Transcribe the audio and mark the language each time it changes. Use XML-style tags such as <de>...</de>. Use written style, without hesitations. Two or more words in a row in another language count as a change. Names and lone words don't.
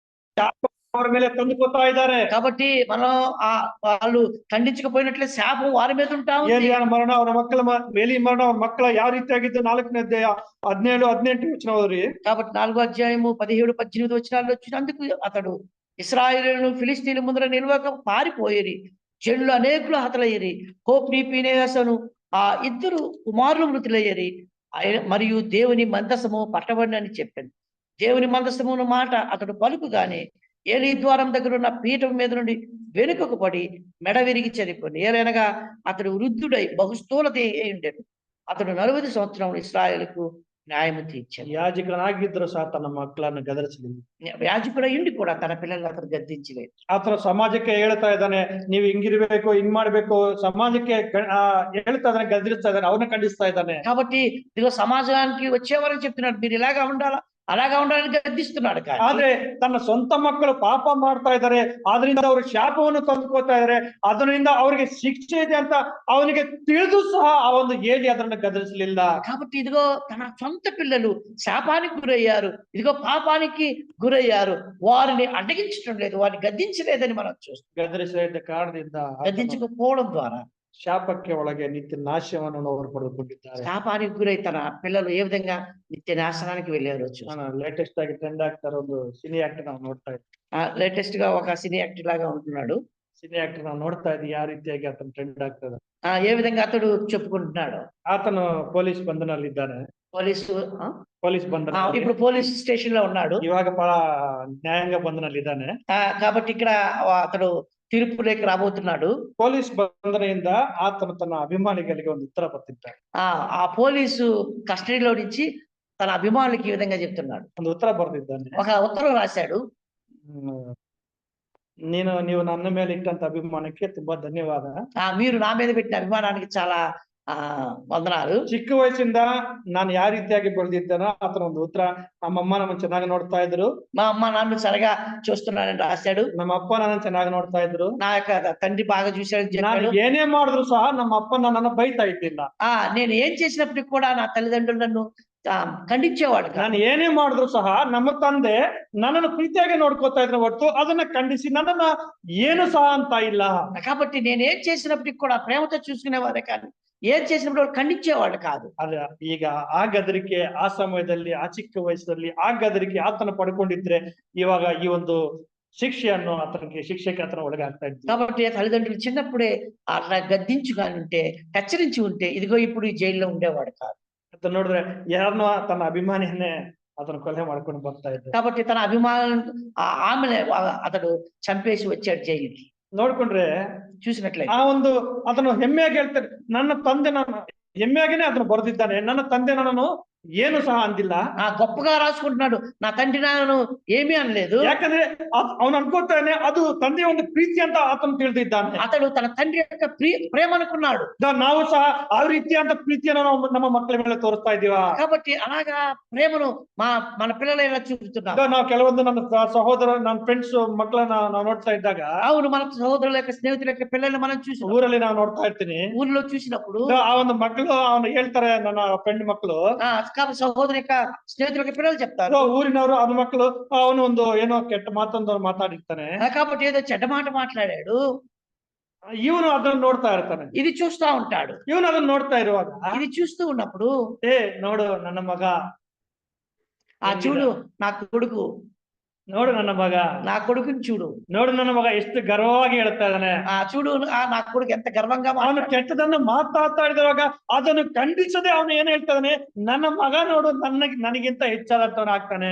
<kn>ಅವರ ಮೇಲೆ ತಂದುಕೊತಾ ಇದ್ದಾರೆ.</kn> <te>కాబట్టి మనం వాళ్ళు ఖండించకపోయినట్లే శాపం వారి మీద ఉంటా ఉంది.</te> <kn>ಏಲಿಯನ ಮರಣ ಅವರ ಮಕ್ಕಳ ಏಲಿ ಮರಣ ಅವ್ರ ಮಕ್ಕಳ ಯಾವ ರೀತಿಯಾಗಿದ್ದು 4ನೇ ಅಧ್ಯಾಯ 17, 18 ವಚನ ಓದ್ರಿ.</kn> <te>కాబట్టి 4వ అధ్యాయము 17, 18 వచనాల్లో వచ్చినందుకు అతడు ఇశ్రాయేలును ఫిలిస్తీన్ల ముందర నిలవక పారిపోయేరి. జనులు అనేకులు హతలయ్యేరి. హోప్ని ఫీనెహాసును ఆ ఇద్దరు కుమారులు మృతులయ్యేరి. మరియు దేవుని మందసము పట్టబడినని చెప్పాను. దేవుని మందసమును మాట అతడు పలుకుగానే ఏలీ ద్వారం దగ్గర ఉన్న పీఠం మీద నుండి వెనుకకు పడి మెడ విరిగి చనిపోయింది. ఏలైనగా అతడు వృద్ధుడై బహుస్థూలత అయి ఉండెను. అతడు 40 సంవత్సరం ఇశ్రాయేలుకు న్యాయము తీర్చాడు.</te> <kn>ಯಾಜಕನಾಗಿದ್ರು ಸಹ ತನ್ನ ಮಕ್ಕಳನ್ನು ಗದರಿಸಲಿಲ್ಲ.</kn> <te>యాజకుడు అయ్యుండి కూడా తన పిల్లల్ని అతను గద్దించలేదు.</te> <kn>ಆತರ ಸಮಾಜಕ್ಕೆ ಹೇಳ್ತಾ ಇದ್ದಾನೆ, ನೀವು ಹಿಂಗಿರ್ಬೇಕು, ಹಿಂಗ್ ಮಾಡ್ಬೇಕು, ಸಮಾಜಕ್ಕೆ ಹೇಳ್ತಾ ಇದ್ದಾನೆ, ಗದರಿಸ್ತಾ ಇದ್ದಾನೆ, ಅವ್ರನ್ನ ಖಂಡಿಸ್ತಾ ಇದ್ದಾನೆ.</kn> <te>కాబట్టి ఇదిగో సమాజానికి వచ్చేవారని చెప్తున్నాడు, మీరు ఇలాగా ఉండాలా అలాగా ఉండాలని గద్దిస్తున్నాడు.</te> <kn>ಆದ್ರೆ ತನ್ನ ಸ್ವಂತ ಮಕ್ಕಳು ಪಾಪ ಮಾಡ್ತಾ ಇದ್ದಾರೆ, ಆದ್ರಿಂದ ಅವರು ಶಾಪವನ್ನು ತಂದುಕೊತಾ ಇದ್ದಾರೆ, ಅದರಿಂದ ಅವರಿಗೆ ಶಿಕ್ಷೆ ಇದೆ ಅಂತ ಅವನಿಗೆ ತಿಳಿದು ಸಹ ಆ ಒಂದು ಏಲಿ ಅದನ್ನ ಗದರಿಸಲಿಲ್ಲ.</kn> <te>కాబట్టి ఇదిగో తన సొంత పిల్లలు శాపానికి గురయ్యారు, ఇదిగో పాపానికి గురయ్యారు, వారిని అడ్డగించడం లేదు, వారిని గద్దించలేదని మనం చూస్తాం.</te> <kn>ಗದರಿಸದ ಕಾರಣದಿಂದ</kn> <te>గద్దించకపోవడం ద్వారా</te> <kn>ಶಾಪಕ್ಕೆ ಒಳಗೆ ನಿತ್ಯ ನಾಶವನ್ನು ಅವರು ಪಡೆದುಕೊಂಡಿದ್ದಾರೆ.</kn> <te>శాపానికి గురై తన పిల్లలు ఏ విధంగా నిత్య నాశనానికి వెళ్ళారో చూస్తాం.</te> <kn>ಲೇಟೆಸ್ಟ್ ಆಗಿ ಟ್ರೆಂಡ್ ಆಗ್ತಾರೆ ಒಂದು</kn> <en>cine actor</en> <kn>ನಾವು ನೋಡ್ತಾ ಇದ್ವಿ.</kn> <te>లేటెస్ట్ గా ఒక</te> <en>cine actor</en> <te>లాగా ఉంటున్నాడు.</te> <en>cine actor</en> <kn>ನಾವು ನೋಡ್ತಾ ಇದ್ವಿ ಯಾವ ರೀತಿಯಾಗಿ ಆತನ ಟ್ರೆಂಡ್ ಆಗ್ತದೆ.</kn> <te>ఏ విధంగా అతడు చెప్పుకుంటున్నాడు.</te> <kn>ಆತನು ಪೊಲೀಸ್ ಬಂಧನಲ್ಲಿ ಇದ್ದಾನೆ. ಪೊಲೀಸ್ ಬಂಧನ</kn> <te>ఇప్పుడు</te> <en>police station</en> <te>లో ఉన్నాడు.</te> <kn>ಇವಾಗ ಬಹಳ ನ್ಯಾಯಾಂಗ ಬಂಧನಲ್ಲಿ ಇದ್ದಾನೆ.</kn> <te>కాబట్టి ఇక్కడ అతడు తీర్పులోకి రాబోతున్నాడు.</te> <kn>ಪೊಲೀಸ್ ಬಂಧನೆಯಿಂದ ಆತನು ತನ್ನ ಅಭಿಮಾನಿಗಳಿಗೆ ಒಂದು ಉತ್ತರ ಬರ್ತಿದ್ದಾನೆ.</kn> <te>ఆ పోలీసు కస్టడీలో నుంచి తన అభిమానులకి ఈ విధంగా చెప్తున్నాడు.</te> <kn>ಒಂದು ಉತ್ತರ ಬರ್ತಿದ್ದಾನೆ.</kn> <te>ఒక ఉత్తరం రాశాడు.</te> <kn>ನೀವು ನನ್ನ ಮೇಲೆ ಇಟ್ಟಂತ ಅಭಿಮಾನಕ್ಕೆ ತುಂಬಾ ಧನ್ಯವಾದ.</kn> <te>మీరు నా మీద పెట్టిన అభిమానానికి చాలా వందనాలు.</te> <kn>ಚಿಕ್ಕ ವಯಸ್ಸಿಂದ ನಾನು ಯಾವ ರೀತಿಯಾಗಿ ಬೆಳೆದಿದ್ದಾನೋ ಆತನ ಒಂದು ಉತ್ತರ. ನಮ್ಮಮ್ಮ ನಮ್ಮ ಚೆನ್ನಾಗಿ ನೋಡ್ತಾ ಇದ್ರು,</kn> <te>మా అమ్మ నన్ను సరిగా చూస్తున్నానని రాశాడు.</te> <kn>ನಮ್ಮ ಅಪ್ಪ ನನ್ನ ಚೆನ್ನಾಗಿ ನೋಡ್ತಾ ಇದ್ರು,</kn> <te>నా యొక్క తండ్రి బాగా చూశాడని చెప్పాడు.</te> <kn>ನಾನು ಏನೇ ಮಾಡಿದ್ರು ಸಹ ನಮ್ಮ ಅಪ್ಪ ನನ್ನನ್ನು ಬೈತಾ ಇದ್ದಿಲ್ಲ.</kn> <te>నేను ఏం చేసినప్పటికి కూడా నా తల్లిదండ్రులు నన్ను ఖండించేవాడు.</te> <kn>ನಾನು ಏನೇ ಮಾಡಿದ್ರು ಸಹ ನಮ್ಮ ತಂದೆ ನನ್ನನ್ನು ಪ್ರೀತಿಯಾಗಿ ನೋಡ್ಕೋತಾ ಇದ್ರು ಹೊರತು ಅದನ್ನ ಖಂಡಿಸಿ ನನ್ನನ್ನ ಏನು ಸಹ ಅಂತ ಇಲ್ಲ.</kn> <te>కాబట్టి నేను ఏం చేసినప్పటికి కూడా ప్రేమతో చూసుకునేవారే కానీ ఏం చేసినప్పుడు వాళ్ళు ఖండించేవాళ్ళు కాదు.</te> <kn>ಅದ ಈಗ ಆ ಗದರಿಕೆ ಆ ಸಮಯದಲ್ಲಿ ಆ ಚಿಕ್ಕ ವಯಸ್ಸಲ್ಲಿ ಆ ಗದರಿಕೆ ಆತನ ಪಡ್ಕೊಂಡಿದ್ರೆ ಇವಾಗ ಈ ಒಂದು ಶಿಕ್ಷೆಯನ್ನು ಆತನಿಗೆ ಶಿಕ್ಷೆಗೆ ಆತನ ಒಳಗಾಗ್ತಾ ಇದ್ದ.</kn> <te>కాబట్టి తల్లిదండ్రులు చిన్నప్పుడే అట్లా గద్దించుగాని ఉంటే, హెచ్చరించి ఉంటే ఇదిగో ఇప్పుడు ఈ జైల్లో ఉండేవాడు కాదు.</te> <kn>ಅಂತ ನೋಡಿದ್ರೆ ಯಾರನ್ನೋ ತನ್ನ ಅಭಿಮಾನಿಯನ್ನೇ అతను కొಲೆ ಮಾಡ್ಕೊಂಡು ಬರ್ತಾ ಇದ್ದ.</kn> <te>కాబట్టి తన అభిమానం ఆమెనే అతడు చంపేసి వచ్చాడు జైలుకి.</te> <kn>ನೋಡ್ಕೊಂಡ್ರೆ</kn> <te>చూసినట్లయితే</te> <kn>ಆ ಒಂದು ಅದನ್ನು ಹೆಮ್ಮೆಯಾಗಿ ಹೇಳ್ತಾರೆ, ನನ್ನ ತಂದೆ ನನ್ನ ಹೆಮ್ಮೆಯಾಗಿನೇ ಅದನ್ನು ಬರೆದಿದ್ದಾನೆ, ನನ್ನ ತಂದೆ ನನ್ನನ್ನು ಏನು ಸಹ ಅಂದಿಲ್ಲ.</kn> <te>గొప్పగా రాసుకుంటున్నాడు, నా తండ్రి నన్ను ఏమీ అనలేదు.</te> <kn>ಯಾಕಂದ್ರೆ ಅವನು ಅನ್ಕೋತಾನೆ ಅದು ತಂದೆಯ ಒಂದು ಪ್ರೀತಿ ಅಂತ ಆತನು ತಿಳಿದಿದ್ದಾನೆ.</kn> <te>అతడు తన తండ్రి యొక్క ప్రేమ అనుకున్నాడు.</te> <kn>ನಾವು ಸಹ ಆ ರೀತಿಯಾದ ಪ್ರೀತಿಯನ್ನು ನಾವು ನಮ್ಮ ಮಕ್ಕಳ ಮೇಲೆ ತೋರಿಸ್ತಾ ಇದೀವ.</kn> <te>కాబట్టి అలాగా ప్రేమను మన పిల్లలు ఎలా చూపుతున్నాం.</te> <kn>ನಾವು ಕೆಲವೊಂದು ನನ್ನ ಸಹೋದರ ನನ್ನ ಫ್ರೆಂಡ್ಸ್ ಮಕ್ಕಳನ್ನ ನಾವು ನೋಡ್ತಾ ಇದ್ದಾಗ,</kn> <te>అవును మన సహోదరుల యొక్క స్నేహితుల యొక్క పిల్లల్ని మనం చూసి</te> <kn>ಊರಲ್ಲಿ ನಾವು ನೋಡ್ತಾ ಇರ್ತೀನಿ.</kn> <te>ఊర్లో చూసినప్పుడు</te> <kn>ಆ ಒಂದು ಮಕ್ಕಳು ಅವನು ಹೇಳ್ತಾರೆ, ನನ್ನ ಫ್ರೆಂಡ್ ಮಕ್ಕಳು</kn> <te>కాబట్టి సహోదరు యొక్క స్నేహితుల యొక్క పిల్లలు చెప్తారు,</te> <kn>ಊರಿನವರು ಅದು ಮಕ್ಕಳು ಅವನು ಒಂದು ಏನೋ ಕೆಟ್ಟ ಮಾತೊಂದು ಮಾತಾಡಿರ್ತಾನೆ,</kn> <te>కాబట్టి ఏదో చెడ్డ మాట మాట్లాడాడు,</te> <kn>ಇವನು ಅದನ್ನ ನೋಡ್ತಾ ಇರ್ತಾನೆ,</kn> <te>ఇది చూస్తా ఉంటాడు.</te> <kn>ಇವನು ಅದನ್ನ ನೋಡ್ತಾ ಇರುವಾಗ</kn> <te>ఇది చూస్తూ ఉన్నప్పుడు</te> <kn>ನೋಡು ನನ್ನ ಮಗ,</kn> <te>చూడు నా కొడుకు,</te> <kn>ನೋಡು ನನ್ನ ಮಗ,</kn> <te>నా కొడుకుని చూడు,</te> <kn>ನೋಡು ನನ್ನ ಮಗ ಎಷ್ಟು ಗರ್ವವಾಗಿ ಹೇಳ್ತಾ ಇದ್ದಾನೆ,</kn> <te>చూడు నా కొడుకు ఎంత గర్వంగా</te> <kn>ಅವನು ಕೆಟ್ಟದನ್ನು ಮಾತಾಡ್ತಾ ಇರುವಾಗ ಅದನ್ನು ಖಂಡಿಸದೆ ಅವನು ಏನ್ ಹೇಳ್ತಾನೆ, ನನ್ನ ಮಗ ನೋಡು ನನಗಿಂತ ಹೆಚ್ಚಾದಂತವನು ಆಗ್ತಾನೆ.</kn>